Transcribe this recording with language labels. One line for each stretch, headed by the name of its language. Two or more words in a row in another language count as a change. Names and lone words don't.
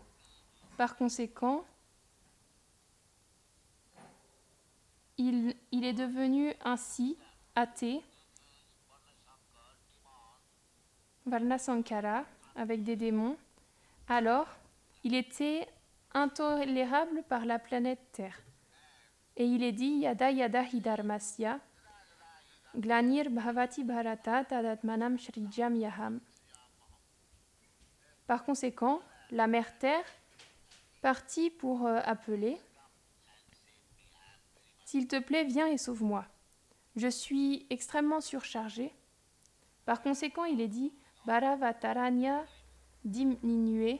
French: Par conséquent, il est devenu ainsi athée,
Sanskrit: Varna Sankara,
French: avec des démons. Alors, il était intolérable par la planète Terre. Et il est dit
Sanskrit: Yada Yada Hidharmasya Glanir Bhavati Bharata Tadatmanam Shrijam Yaham.
French: Par conséquent, la mère Terre partit pour appeler S'il te plaît, viens et sauve-moi. Je suis extrêmement surchargée. Par conséquent, il est dit Bharavataranya diminué.